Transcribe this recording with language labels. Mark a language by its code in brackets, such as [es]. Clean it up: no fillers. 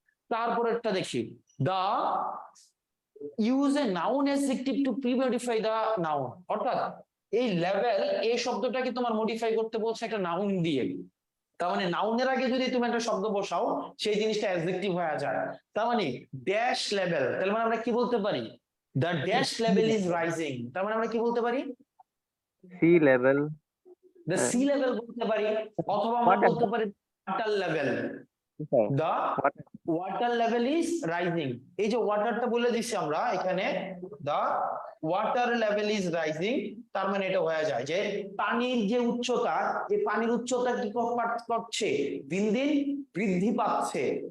[bn] তারপরেরটা দেখি, দা [en] use a noun adjective to pre-modify the noun, [bn] অর্থাৎ এই লেভেল এই শব্দটাকে তোমার মডিফাই করতে বলছে একটা নাউন দিয়ে। তার মানে নাউনের আগে যদি তুমি একটা শব্দ বসাও সেই জিনিসটা অ্যাডজেক্টিভ হয়ে যায়। তার মানে ড্যাশ লেভেল, তার মানে আমরা কি বলতে পারি, [en] the dash level is rising, [bn] তার মানে আমরা কি বলতে পারি, [en] Sea level. the sea level [bn] বলতে পারি, অথবা আমরা বলতে পারি [en] water level, the water level is rising। [bn] এই যে ওয়াটারটা বলে দিচ্ছি আমরা এখানে, [en] the water level is rising, [bn] তার মানে এটা হয়ে যায় যে পানির যে উচ্চতা, এই পানির উচ্চতা কি করছে, দিন দিন বৃদ্ধি পাচ্ছে।